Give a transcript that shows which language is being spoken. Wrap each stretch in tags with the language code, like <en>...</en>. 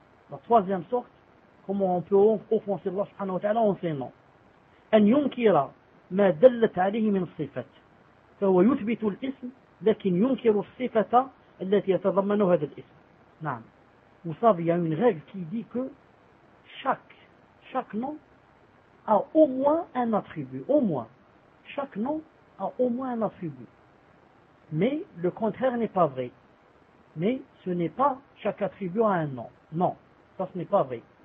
<fr>La troisième sorte, comment on peut offenser Allah subhanahu wa ta'ala en ses noms.</fr> <ar>En yunkira ma dallat alayhi min sifat. فهو يثبت الاسم لكن ينكر الصفة التي يتضمن هذا الاسم. نعم.</ar> <fr>Vous savez, il y a une règle qui dit que chaque nom a au moins un attribut. Au moins. Chaque nom a au moins un attribut. Mais le contraire n'est pas vrai. Mais ce n'est pas chaque attribut a un nom. Non. Ça, ce n'est pas vrai.</fr>